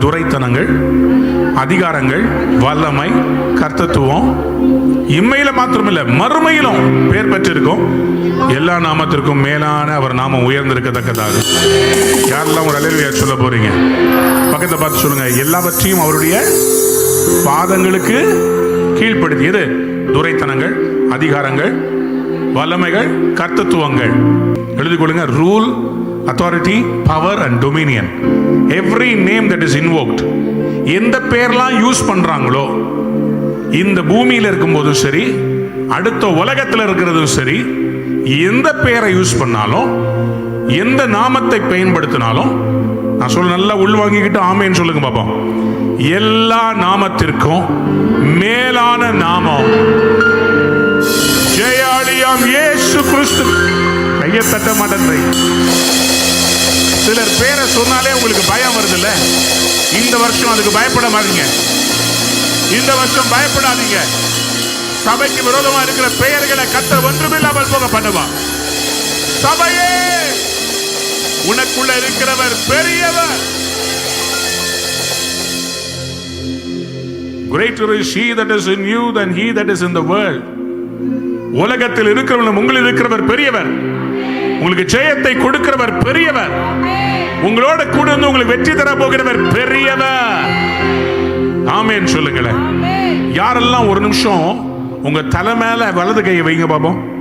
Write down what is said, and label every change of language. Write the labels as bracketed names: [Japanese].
[Tamil] துரைத்தனங்கள், அதிகாரங்கள், வல்லமை, கர்த்தத்துவம் இம்மையில மாத்திரமில்ல மறுமையிலும் பேர் பெற்றிருக்கும் எல்லா நாமத்திற்கும் மேலான அவர் நாமம் உயர்ந்திருக்கத்தக்கதாக. யாரெல்லாம் ஒரு அல்லேலூயா சொல்ல போறீங்க? பக்கத்தை பார்த்து சொல்லுங்க. எல்லாவற்றையும் அவருடைய பாதங்களுக்கு கீழ்ப்படுத்தியது. துரைத்தனங்கள், அதிகாரங்கள், வல்லமைகள், கர்த்தத்துவங்கள். எழுதிக் கொள்ளுங்க. [English] Rule, authority, power and dominion. Every name that is invoked. [Tamil] எந்த பேர்லாம் யூஸ் பண்றாங்களோ இந்த பூமியில இருக்கும்போதும் சரி, அடுத்த உலகத்தில் இருக்கிறதும் சரி, எந்த பேரை யூஸ் பண்ணாலும், எந்த நாமத்தை பயன்படுத்தினாலும், நான் சொல்ல நல்லா உள்வாங்கிக்கிட்டு ஆமேன்னு சொல்லுங்க பாப்போம். எல்லா நாமத்திற்கும் மேலான நாமம் ஜெயாலியாம் இயேசு கிறிஸ்து. கையை தட்ட மாட்டேன். சிலர் பேரை சொன்னாலே உங்களுக்கு பயம் வருது இல்ல? இந்த வருஷம் அதுக்கு பயப்பட மாட்டீங்க. இந்த வருஷம் பயப்படாதீங்க. சபைக்கு விரோதமா இருக்கிற பெயர்களை கர்த்தர் ஒன்றுமில்லாமல் போக பண்ணுவார். சபையே, உனக்குள்ள இருக்கிறவர் பெரியவர். [English] Greater is he that is in you than he that is in the world. [Tamil] உலகத்தில் இருக்கிறவன் உங்களில் இருக்கிறவர் பெரியவர். உங்களுக்கு ஜெயத்தை கொடுக்கிறவர் பெரியவர். உங்களோட கூட இருந்து உங்களுக்கு வெற்றி தர போகிறவர் பெரியவர். ஆமென் சொல்லுங்களேன். யாரெல்லாம் ஒரு நிமிஷம் உங்க தலை மேல வலது கையை வைங்க பாப்போம்.